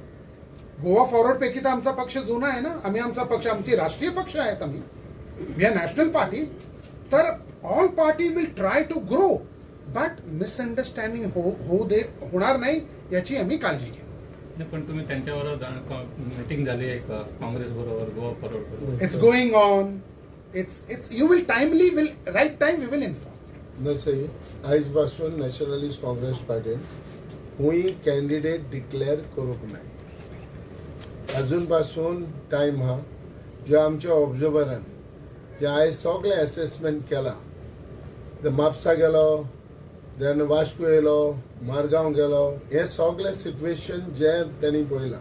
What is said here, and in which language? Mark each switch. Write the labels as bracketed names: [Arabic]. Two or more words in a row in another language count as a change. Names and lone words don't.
[Marathi] गोवा फॉरवर्ड पैकी तर आमचा पक्ष जुना आहे ना. आमचा पक्ष, आमची राष्ट्रीय पक्ष आहेत. [English] आम्ही we are national party. तर all party will try to grow, but misunderstanding [Marathi] होणार नाही याची आम्ही काळजी घेऊ. नाही, पण तुम्ही त्यांच्यावर मीटिंग झाली आहे का काँग्रेस बरोबर, गोवा फॉरवर्ड बरोबर? [English] It's going on. It's you will timely will right time we will inform. [Konkani] नाही, आजपासून नॅशनलिस्ट काँग्रेस पार्टीन हुई [English] candidate declare [Konkani] करूक नाही. अजूनपासून टाइम हा जे आमच्या ऑब्झर्वरान जे आयज सगळे असेसमेंट केला, ते म्हापसा गेलो, देन वास्को येयलो, मारगांव गेलो, हे सगळे सिच्युएशन जे त्यांनी पळयलां.